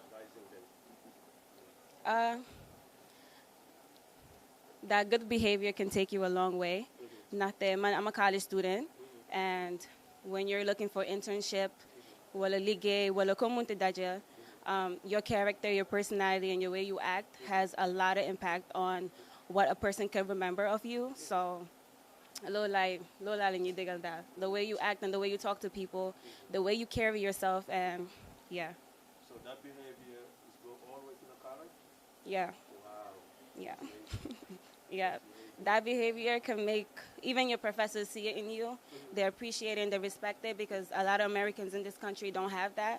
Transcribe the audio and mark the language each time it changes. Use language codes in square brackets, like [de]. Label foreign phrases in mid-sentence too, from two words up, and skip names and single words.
[en] advising them? That good behavior can take you a long way. Ndaxte man, I'm a college student, and when you're looking for internship, [wo] wala liggéey, wala ko munti daje, [en] your character, your personality, and your way you act has a lot of impact on what a person can remember of you. [wo] So, lola la ñuy digal daal. [en] The way you act and the way you talk to people, the way you carry yourself, and yeah, So that behavior is go all the way to the college? yeah, Wow. yeah. Yeah, that behavior can make even your professors see it in you. They appreciate it and they respect it because a lot of Americans in this country don't have that.